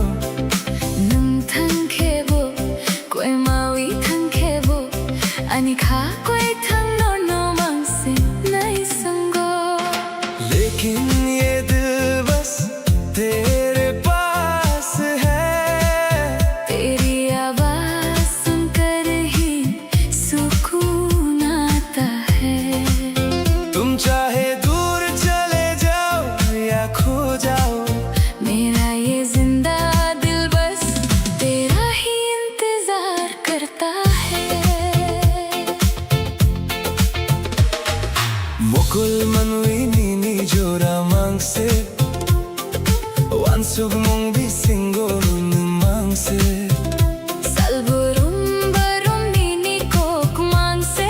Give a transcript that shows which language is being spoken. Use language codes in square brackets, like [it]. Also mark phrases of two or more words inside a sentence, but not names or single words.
[trp] nung thang khebo, koi maui thang khebo, ani kha koi thang no no mangse nai sango. [hi] लेकिन ये दिल बस तेरे पास है. तेरी आवाज सुनकर ही सुकून आता है. तुम चाहे दूर चले जाओ या खो जाओ. मेरा ये जिंदा दिल बस तेरा ही इंतजार करता है. [trp] Mukul manui nini jora mangse, wansug mong bisingo nun mangse. Salburum barum nini kok mangse,